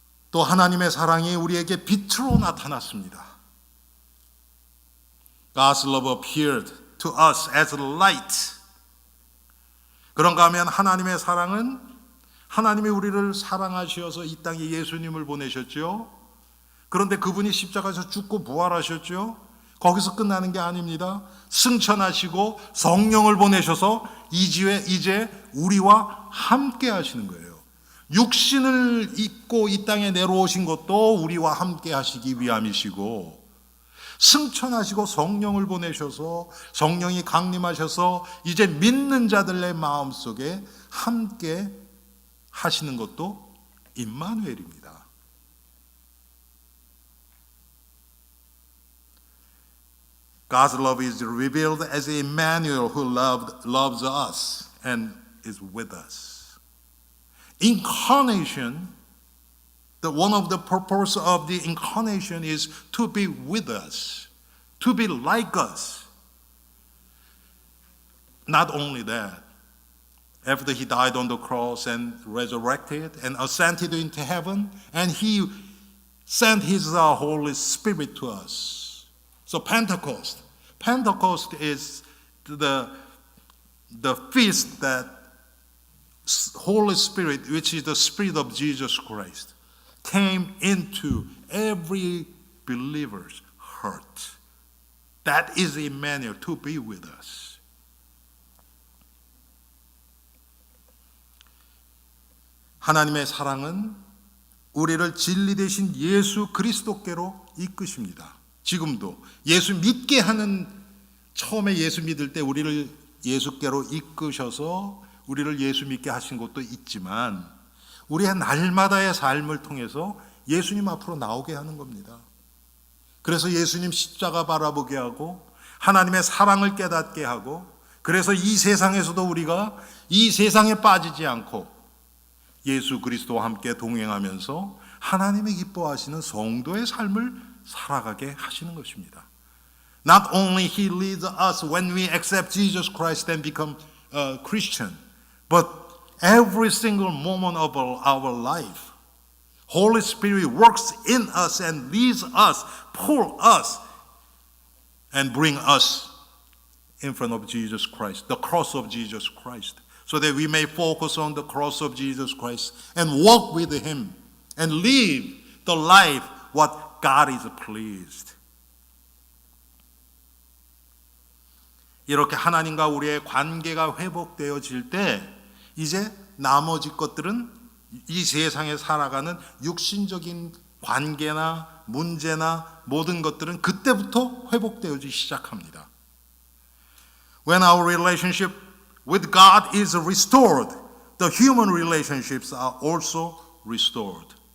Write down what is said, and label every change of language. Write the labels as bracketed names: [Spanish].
[Korean] 또 하나님의 사랑이 우리에게 빛으로 나타났습니다. [English] God's love appeared to us as light. [Korean] 그런가 하면 하나님의 사랑은 하나님이 우리를 사랑하셔서 이 땅에 예수님을 보내셨죠. 그런데 그분이 십자가에서 죽고 부활하셨죠. 거기서 끝나는 게 아닙니다. 승천하시고 성령을 보내셔서 이제 우리와 함께 하시는 거예요. 육신을 입고 이 땅에 내려오신 것도 우리와 함께 하시기 위함이시고, 승천하시고 성령을 보내셔서 성령이 강림하셔서 이제 믿는 자들의 마음속에 함께 하시는 것도 임마누엘입니다. [English] God's love is revealed as Emmanuel who loves us and is with us. Incarnation, one of the purpose of the incarnation is to be with us, to be like us. Not only that, after he died on the cross and resurrected and ascended into heaven, and he sent his Holy Spirit to us. So Pentecost is the feast that Holy Spirit, which is the Spirit of Jesus Christ, came into every believer's heart. That is Emmanuel, to be with us. [Korean] 하나님의 사랑은 우리를 진리 되신 예수 그리스도께로 이끄십니다. 지금도 예수 믿게 하는, 처음에 예수 믿을 때 우리를 예수께로 이끄셔서 우리를 예수 믿게 하신 것도 있지만, 우리의 날마다의 삶을 통해서 예수님 앞으로 나오게 하는 겁니다. 그래서 예수님 십자가 바라보게 하고 하나님의 사랑을 깨닫게 하고, 그래서 이 세상에서도 우리가 이 세상에 빠지지 않고 예수 그리스도와 함께 동행하면서 하나님이 기뻐하시는 성도의 삶을 살아가게 하시는 것입니다. [English] Not only He leads us when we accept Jesus Christ and become a Christian, but every single moment of our life, Holy Spirit works in us and leads us, pull us, and bring us in front of Jesus Christ, the cross of Jesus Christ, so that we may focus on the cross of Jesus Christ and walk with Him and live the life what God is pleased. [Korean] 이렇게 하나님과 우리의 관계가 회복되어질 때 이제 나머지 것들은 이 세상에 살아가는 육신적인 관계나 문제나 모든 것들은 그때부터 회복되어지기 시작합니다. [English] When our relationship with God is restored, the human relationships are also restored.